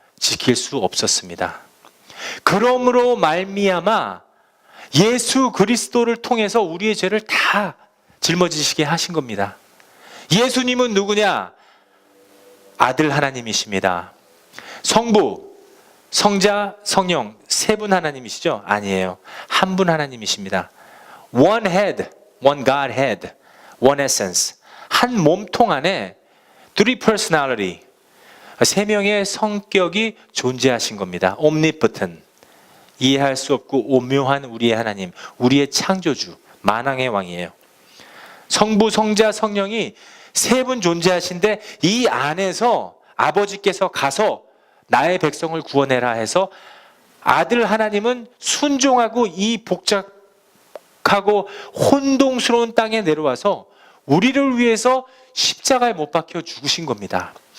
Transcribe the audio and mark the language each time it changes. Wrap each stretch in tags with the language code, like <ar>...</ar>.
<ko>지킬 수 없었습니다. 그러므로 말미암아 예수 그리스도를 통해서 우리의 죄를 다 짊어지시게 하신 겁니다. 예수님은 누구냐? 아들 하나님이십니다. 성부, 성자, 성령 세 분 하나님이시죠? 아니에요. 한 분 하나님이십니다.</ko> <en>One head, one Godhead, one essence.</en> <ko>한 몸통 안에</ko> <en>three personality,</en> <ko>세 명의 성격이 존재하신 겁니다. Omnipotent, 이해할 수 없고 오묘한 우리의 하나님, 우리의 창조주, 만왕의 왕이에요. 성부, 성자, 성령이 세 분 존재하신데 이 안에서 아버지께서 가서 나의 백성을 구원해라 해서 아들 하나님은 순종하고 이 복잡하고 혼동스러운 땅에 내려와서 우리를 위해서 십자가에 못 박혀 죽으신 겁니다.</ko>